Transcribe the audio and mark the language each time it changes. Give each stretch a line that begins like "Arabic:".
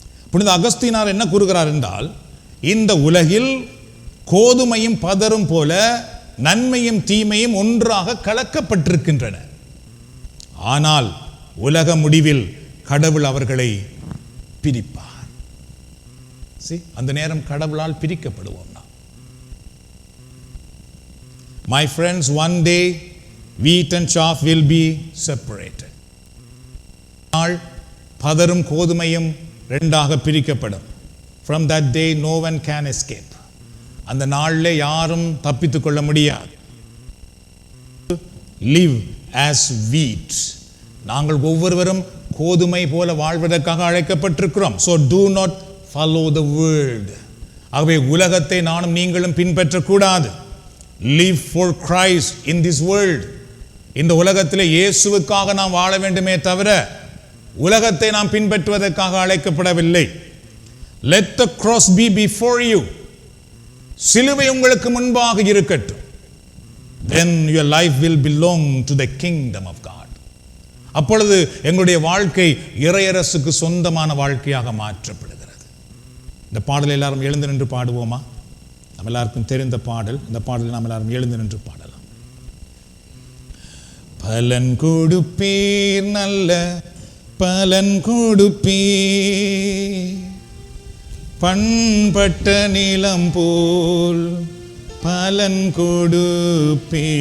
Tamil: புனித அகஸ்தீனார் என்ன கூறுகிறார் என்றால், இந்த உலகில் கோதுமையும் பதரும் போல நன்மையும் தீமையும் ஒன்றாக கலக்கப்பட்டிருக்கின்றன. ஆனால் உலக முடிவில் கடவுள் அவர்களை பிரிப்பார். அந்த நேரம் கடவுளால் பிரிக்கப்படுவோம் நாம்.
English: My friends, one day wheat and chaff will be separated.
Tamil: நாள் பதரும் கோதுமையும் ரெண்டாக பிரிக்கப்படும்.
English: From that day no one can escape.
Tamil: அந்த நாளிலே யாரும் தப்பித்துக் கொள்ள முடியாது.
English: Live as wheat.
Tamil: நாங்கள் ஒவ்வொருவரும் கோதுமை போல வாழ்வதற்காக அழைக்கப்பட்டிருக்கிறோம்.
English: So do not follow the world.
Tamil: ஆகவே உலகத்தை நானும் நீங்களும் பின்பற்றக்கூடாது.
English: Live for Christ in this world.
Tamil: இந்த உலகத்திலே இயேசுவுக்காக நாம் வாழ வேண்டுமே தவிர உலகத்தை நாம் பின்பற்றுவதற்காக அழைக்கப்படவில்லை.
English: Let the cross be before you.
Tamil: சிலுவை உங்களுக்கு முன்பாக இருக்கட்டும்.
English: Then your life will belong to the kingdom of God.
Tamil: அப்பொழுது எங்களுடைய வாழ்க்கை இறையரசுக்கு சொந்தமான வாழ்க்கையாக மாற்றப்படுகிறது. இந்த பாடலை எல்லாரும் எழுந்து நின்று பாடுவோமா? நம்ம எல்லாருக்கும் தெரிந்த பாடல். இந்த பாடலை நாம் எல்லாரும் எழுந்து நின்று பாடலாம். பலன் கொடுப்பீர், நல்ல பலன் கொடுப்பீர், பண்பட்ட நிலம் போல் பலன் கொடுப்பீர்.